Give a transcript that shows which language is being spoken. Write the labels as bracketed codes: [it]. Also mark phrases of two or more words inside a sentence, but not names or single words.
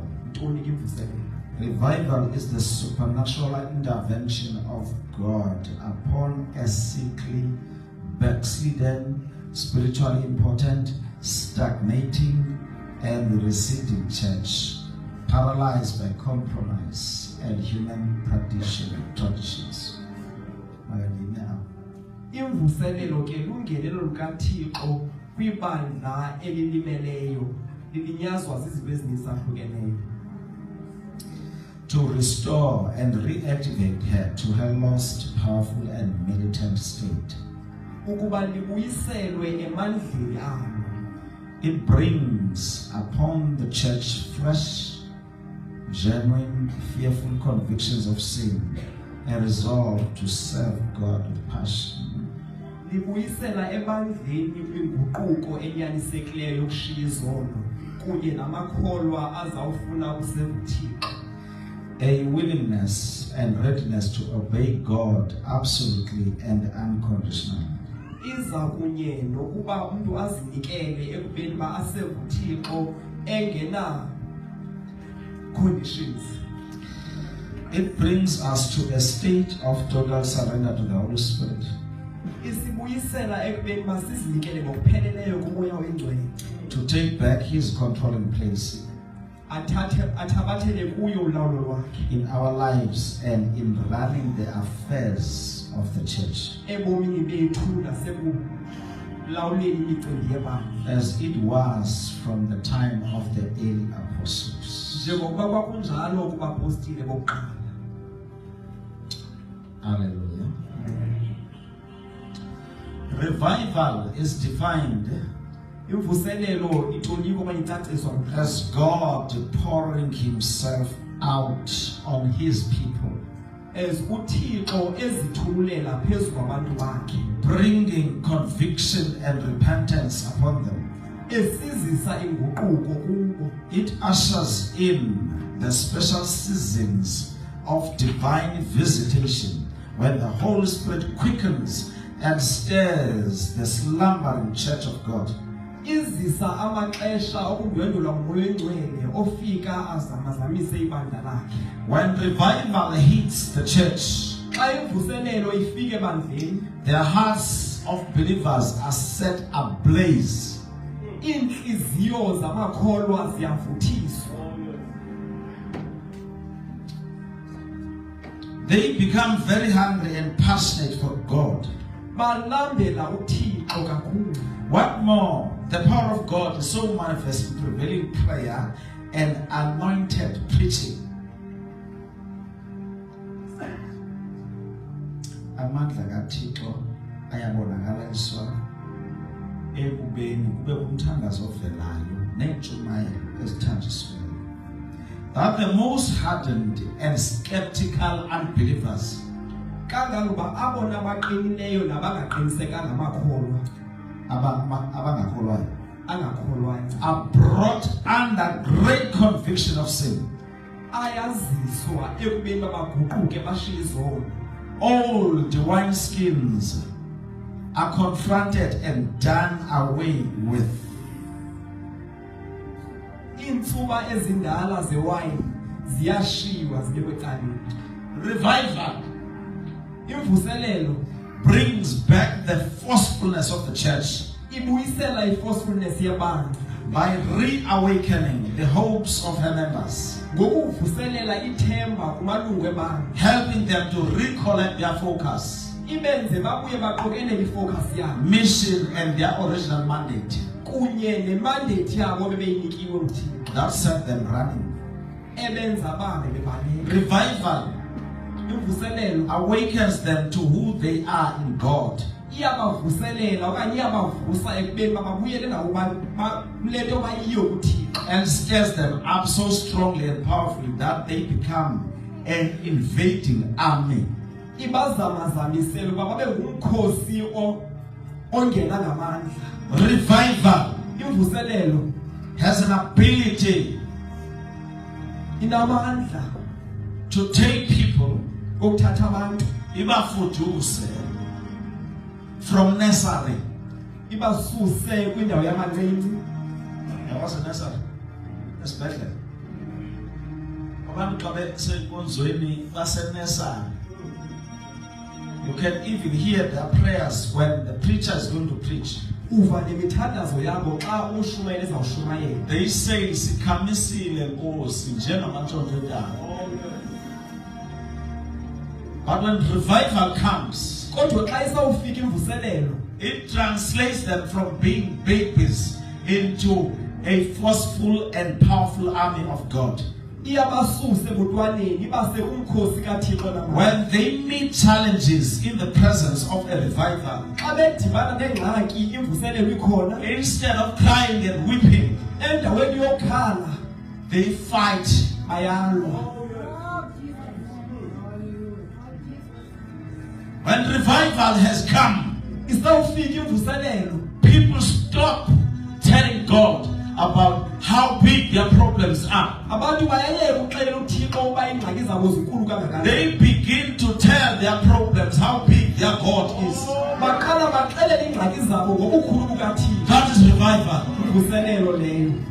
[en] Revival is the supernatural intervention of God upon a sickly, backslidden, spiritually impotent, stagnating, and receding church, paralyzed by compromise and human traditions. [xh] Imvuselelo ke lungenelo lukaThixo kwibandla elilimeleyo lilinyazwa zizinto ezinisahlukeneyo. [en] To restore and reactivate her to her lost, powerful and militant state. [xh] Ukuba libuyiselwe emandleni alo. [en] It brings upon the church fresh, genuine, fearful convictions of sin, a resolve to serve God with passion. [xh] Libuyisela emandleni kwinguquko enyanisekileyo yokushiya izono kunye namakholwa azawufuna ukusebuthixo. [en] A willingness and readiness to obey God absolutely and unconditionally. [xh] Iza kunye nokuba umuntu azinikele ekubeni ba asebuthixo engena conditions. [en] It brings us to a state of total surrender to the Holy Spirit. To take back His controlling place [xh] athabathele kuyo ulawulo lwakhe [en] in our lives and in running the affairs of the church, [xh] ebomini bethu nasekulawuleni imicimbi yebandla [en] as it was from the time of the early apostles. [xh] njengokuba kwakunjalo kubapostile bokuqala. [en] Hallelujah. Revival is defined [xh] Imvuselelo itoliko okanye icaciswa [en] as God pouring himself out on his people, [xh] as uThixo ezithululela phezu kwabantu bakhe, [en] bringing conviction and repentance upon them. [xh] esizisa inguquko kubo. [en] It ushers in the special seasons of divine visitation when the Holy Spirit quickens and stirs the slumbering church of God. [xh] Izisa amaxesha okundwendulwa nguMoya Oyingcwele ofika azamazamise ibandla lakhe. [en] When revival hits the church, [xh] Xa imvuselelo ifike ebandleni, [en] the hearts of believers are set ablaze. [xh] iinhliziyo zamakholwa ziyavuthiswa. [en] They become very hungry and passionate for God. [xh] Balambela uThixo kakhulu. [en] What more, the power of God is so manifest in prevailing prayer and anointed preaching. [xh] Amandla kaThixo ayabonakaliswa ekubeni kube umthandazo ovelayo nentshumayelo ezithanjisiweyo. [en] That the most hardened and skeptical unbelievers [xh] Kangangoba abona abaqinileyo nabangaqinisekanga amakholwa abangakholwayo angakholwayo [en] are brought under great conviction of sin. [xh] ayaziswa ekubeni babaguquke bashiye izono. [en] Old wineskins are confronted and done away with. [xh] Iintsuba ezindala zewayini ziyashiywa zibekwe ecaleni. [en] Revival [xh] Imvuselelo [en] brings back the forcefulness of the church [xh] ibuyisela i-forcefulness yebandla [en] by reawakening the hopes of her members, [xh] ngokuvuselela ithemba kumalungu ebandla, [en] helping them to recollect their focus, [xh] ibenze babuye baqokelele ifocus yabo [en] mission, and their original mandate [xh] kunye nemandate yabo bebeyinikiwe uThixo [en] that set them running. [xh] ebenza babe bebaleka. [en] Revival [xh] Imvuselelo [en] awakens them to who they are in God. [xh] iyabavuselela okanye iyabavusa ekubeni babuyele nawo lento bayiyo kuThixo, [en] And stirs them up so strongly and powerfully that they become an invading army. [xh] ibazamazamisela uba babe ngumkhosi ongena ngamandla. [en] Revival [xh] Imvuselelo [en] has an ability [xh] inamandla [en] to take people, [xh] okuthatha abantu [en] ibafuduse from nursery. [xh] ibasuse kwindawo yamancinci. [en] There was a nursery. [xh] Esibhedlela. Abantu xa besenkonzweni base-nursery. [en] You can even hear their prayers when the preacher is going to preach. [xh] Uva nemithandazo yabo xa ushumayela ezawushumayela. [en] They say [xh] sikhamisile Nkosi njengamantshontsho entaba. [en] But when revival comes, [xh] Kodwa xa isawufika imvuselelo, [en] it translates them from being babies into a forceful and powerful army of God. [xh] iyabasuse ebutwaneni ibase kumkhosi kaThixo namandla. [en] When they meet challenges in the presence of a revival, [xh] Xa bedibana nengxaki imvuselelo ikhona, [en] instead of crying and weeping, [xh] endaweni yokhala [en] they fight. [xh] bayalwa. [en] When revival has come, [xh] Isawufika imvuselelo, [en] people stop telling God about how big their problems are. [xh] abantu bayayeka ukuxelela uThixo uba ingxaki zabo zinkulu kangakanani. [en] They begin to tell their problems how big their God is. [xh] Baqala baxelela ingxaki zabo ngobukhulu bukaThixo. [en] That is revival. [xh] Imvuselelo leyo.